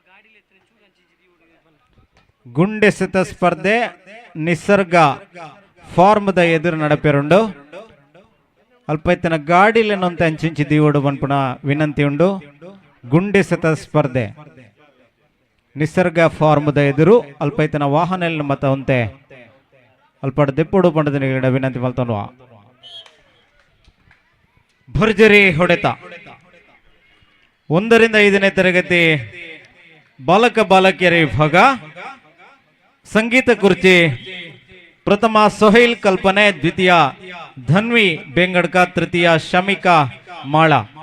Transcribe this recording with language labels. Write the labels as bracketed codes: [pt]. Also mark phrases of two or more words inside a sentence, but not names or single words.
[tcy] ಗುಂಡೆಸೆತ ಸ್ಪರ್ಧೆ ನಿಸರ್ಗ ಫಾರ್ಮದ ಎದುರು ನಡಪೆರುಂಡು ಅಲ್ಪೈತನ ಗಾಡಿಲೆನೊಂತ ಅಂಚಿಂಚಿ ದೀವೋಡು ಬನ್ಪುಣ ವಿನಂತಿ ಉಂಡು. ಗುಂಡೆಸೆತ ಸ್ಪರ್ಧೆ ನಿಸರ್ಗ ಫಾರ್ಮದ ಎದುರು ಅಲ್ಪೈತನ ವಾಹನ ಮತ ಉಂತೆ ಅಲ್ಪಡ ದೆಪ್ಪುಡು ಪಂಡದ ವಿನಂತಿ ಮಲ್ತೊಂಡು. [kn] ಭರ್ಜರಿ ಹೊಡೆತ 1 ರಿಂದ 5ನೇ ತರಗತಿ ಬಾಲಕ ಬಾಲಕಿಯರ ವಿಭಾಗ ಸಂಗೀತ ಕುರ್ಚಿ ಪ್ರಥಮ ಸೊಹೈಲ್ ಕಲ್ಪನೆ, ದ್ವಿತೀಯ ಧನ್ವಿ ಬೆಂಗಡ್ಕ, ತೃತೀಯ ಶಮಿಕಾ ಮಾಳ.